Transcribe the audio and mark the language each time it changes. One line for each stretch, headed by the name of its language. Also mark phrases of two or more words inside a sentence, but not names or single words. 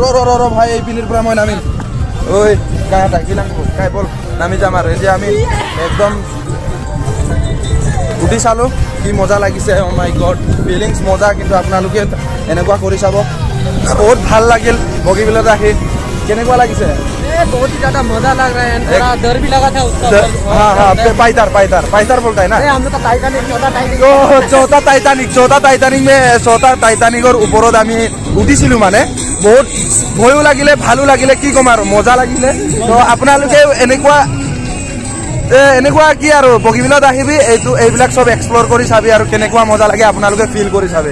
Assamese: ৰ ভাই, এই পিনিৰ পৰা মই নামিম। ঐ কাই এটা কি লাগিব, কাই বল নামি যাম আৰু। এতিয়া আমি একদম উঠি চালোঁ, কি মজা লাগিছে।
English: oh my god,
Assamese: ফিলিংছ মজা। কিন্তু আপোনালোকে এনেকুৱা কৰি চাব, बहुत ভাল লাগিল বগীবিলত আহি। কেনেকুৱা লাগিছে?
Hindi: बहुत ही ज्यादा मजा लग रहा है, थोड़ा डर भी लगा था उसका। हाँ, पाइतर बोलता है ना। हम लोग का टाइटैनिक,
Assamese: চৌথা টাইটানিকৰ ওপৰত আমি উঠিছিলোঁ। মানে বহুত ভয়ো লাগিলে, ভালো লাগিলে, কি ক'ম আৰু, মজা লাগিলে। তো আপোনালোকে এনেকুৱা কি আৰু বগীবিলত আহিবি, এইবিলাক চব এক্সপ্ল'ৰ কৰি চাবি আৰু কেনেকুৱা মজা লাগে আপোনালোকে ফিল কৰি চাবি।